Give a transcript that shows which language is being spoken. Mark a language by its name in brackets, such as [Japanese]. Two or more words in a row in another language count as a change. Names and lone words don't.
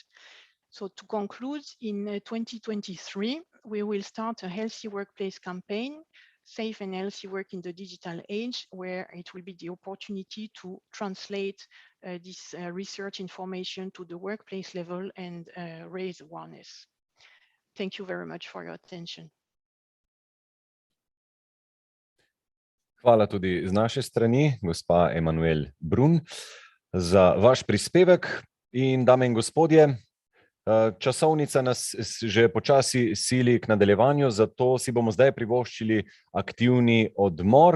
[English] So to conclude, in 2023, we will start a healthy workplace campaign, safe and healthy work in the digital age, where it will be the opportunity to translate this research information to the workplace level and raise awareness. Thank you very much for your attention. [Slovenian] Hvala tudi z naše strani, gospa Emanuel Brun, za vaš prispevek. In dame in gospodje, časovnica nas že počasi sili k nadaljevanju, zato si bomo zdaj privoščili aktivni odmor.